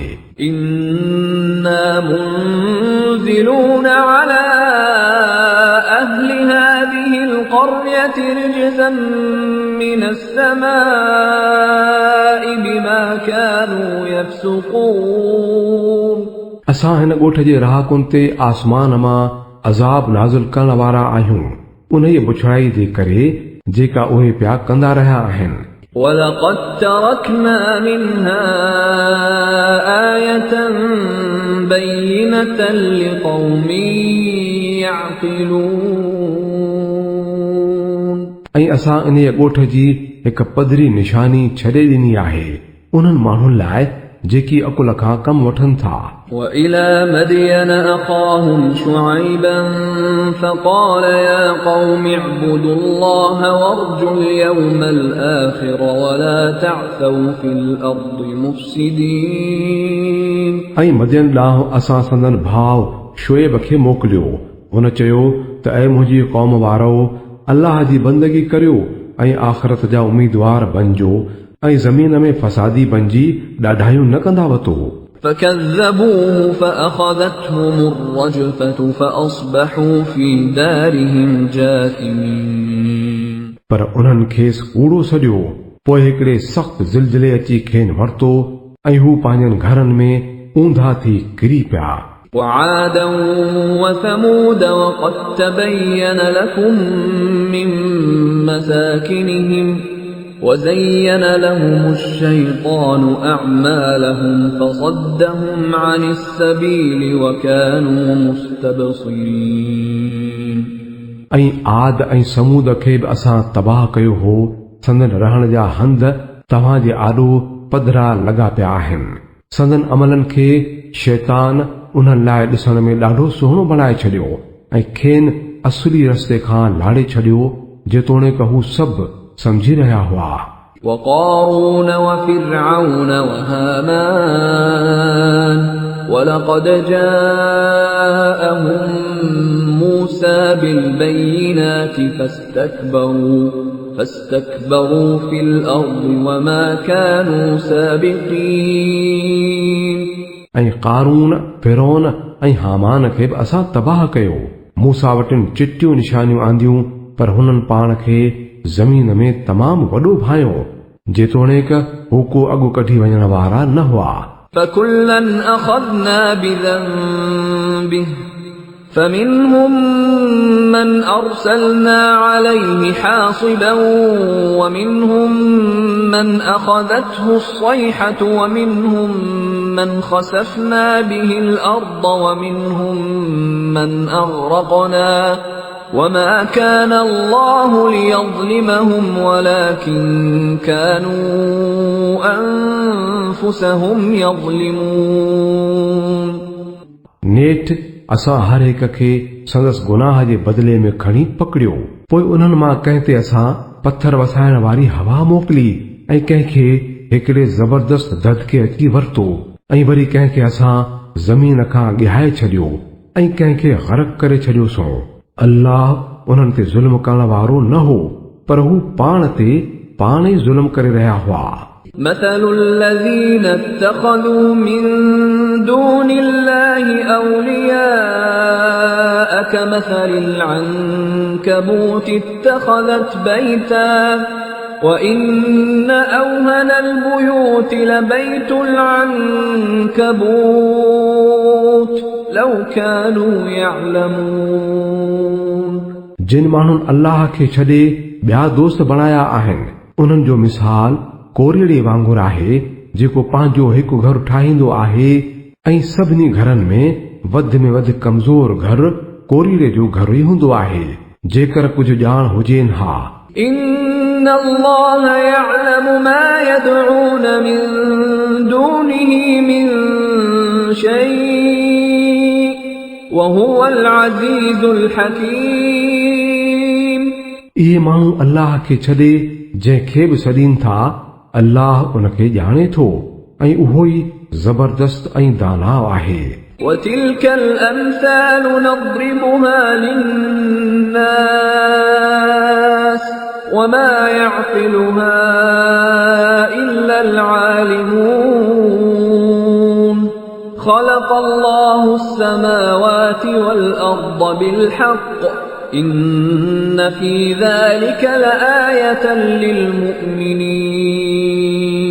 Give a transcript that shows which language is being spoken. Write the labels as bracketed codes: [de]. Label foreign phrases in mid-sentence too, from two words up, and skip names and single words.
[ar] إنا منزلون على أهل هذه القرية رجزا من السماء بما كانوا يفسقون [sd] असां हिन ॻोठ जे रहाकुनि ते आसमान मां अज़ाब नाज़िल करण वारा आहियूं उन जी बुछड़ाई जे करे जेका उहे पिया कंदा रहिया आहिनि। [ar] ولقد تركنا منها آية بينة لقوم يعقلون [sd] ऐं असां इन ॻोठ जी हिकु पधरी निशानी छॾे ॾिनी आहे उन्हनि माण्हुनि लाइ जेकी अकुल खां कमु वठनि था। [ar] وإلى مدين أخاهم شعيبا فقال يا قوم اعبدوا الله وارجوا اليوم الآخر ولا تعثوا في الأرض مفسدين [sd] ऐं मदियन ॾांहुं असां संदन भाउ शुएब खे मोकिलियो। हुन चयो त ऐं मुंहिंजी क़ौम वारो अल्लाह जी बंदगी करियो ऐं आख़िरत जा उम्मीदवार बणिजो ऐं ज़मीन में फसादी बणिजी ॾाढायूं न कंदा वतो। [ar] فكذبوه فأخذتهم الرجفة فأصبحوا في دارهم جاثمين [sd] पर उन्हनि खेसि कूड़ो सॼो पोइ हिकिड़े सख़्त ज़िलज़िले अची खेनि वरितो ऐं हू पंहिंजनि घरनि में ऊंधा थी किरी पिया। [ar] وعادا وثمود وقد تبين لكم من مساكنهم وزين لهم الشيطان أعمالهم فصدهم عن السبيل وكانوا مستبصرين [sd] ऐं आद ऐं समूद खे बि असां तबाह कयो हो। संदन रहण जा हंध तव्हां जे आॾो पधरा लॻा पिया आहिनि। संदन अमलनि खे शैतान उन्हनि लाइ ॾिसण में ॾाढो सुहिणो बणाए छॾियो ऐं खेनि असली रस्ते खां लाड़े छॾियो जेतोणीक हू सभु समझी रहिया हुआ। [ar] وقارون وفرعون وهامان ولقد جاءهم موسى بالبينات فاستكبروا في الأرض وما كانوا سابقين [sd] ऐं कारून फिरौन ऐं हामान खे बि असां तबाह कयो। मूसा वटिन चिटियूं निशानियूं आंदियूं पर हुननि पाण खे ज़मीन में तमामु वॾो भायो जेतोणीक हू को अॻु कढी वञण वारा न हुआ। [ar] فكلا أخذنا بذنبه فمنهم من أرسلنا عليه حاصبا ومنهم من أخذته الصيحة ومنهم من خسفنا به الأرض ومنهم من أغرقنا وما كان الله ليظلمهم ولكن كانوا أنفسهم يظلمون [sd] नेठ असां हर हिक खे संदसि गुनाह जे बदिले में खणी पकड़ियो। पोइ उन्हनि मां कंहिं ते असां पत्थर वसाइण वारी हवा मोकिली ऐं कंहिंखे हिकिड़े ज़बरदस्त ददके अची वरितो ऐं वरी कंहिंखे असां ज़मीन खां ॻहाए छॾियो ऐं कंहिंखे ग़रक़ करे छॾियोसीं। अल्लाह उन्हनि ते ज़ुल्म करण वारो न हो पर हू पाण ते पाण ई ज़ुल्म करे रहिया हुआ। [ar] مثل الذين اتخذوا من دون الله أولياء كمثل العنكبوت اتخذت بيتا وإن أوهن البيوت لبيت العنكبوت لو كانوا يعلمون [sd] जिन माण्हुनि अल्लाह खे छॾे ॿिया दोस्त बणाया आहिनि उन्हनि जो मिसाल कोरीड़े वांगुरु आहे जेको पंहिंजो हिकु घर ठाहींदो आहे ऐं सभिनी घरनि में वधि कमज़ोर घर कोरीड़े जो घर ई हूंदो आहे जेकर कुझु ॼाण हुजेनि हा। [ar] إن الله يعلم ما يدعون من دونه من شيء وهو العزيز الحكيم [sd] इहे माण्हू अल्लाह खे छॾे जंहिंखे बि सॾीनि था अल्लाह उनखे ॼाणे थो ऐं उहो ई ज़बरदस्त ऐं दाना आहे। [ar] وتلك الأمثال نضربها للناس وما يعقلها إلا العالمون خلق الله السماوات والأرض بالحق إن في ذلك لآية للمؤمنين